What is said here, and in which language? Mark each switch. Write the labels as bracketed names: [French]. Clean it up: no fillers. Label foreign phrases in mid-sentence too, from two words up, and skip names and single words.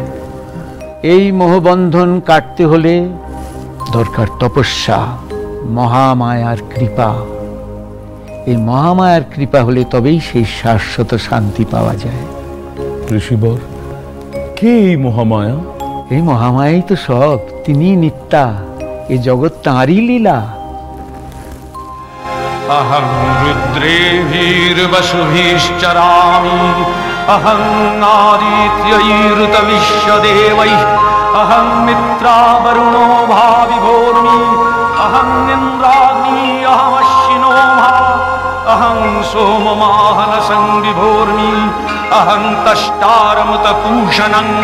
[Bangla] এই মোহবন্ধন কাটতে হলে দরকার তপস্যা, মহামায়ার কৃপা। এই মহামায়ার কৃপা হলে তবেই সেই শাশ্বত শান্তি পাওয়া যায়। ঋষিবর, কে এই মহামায়া? এই মহামায়াই তো সব, তিনি নিত্যা, এই জগৎ তাঁরই লীলা। [Sanskrit] अहं रुद्रेभिर्वसुभिश्चरामि अहं आदित्यैरुतविश्वदेवैः अहं मित्रावरुणो भाविभोर्मि अहं इन्द्राग्नी अहमश्विनो मा अहं सोममाहनसंविभोर्मि अहं तष्टारमुतपूषणं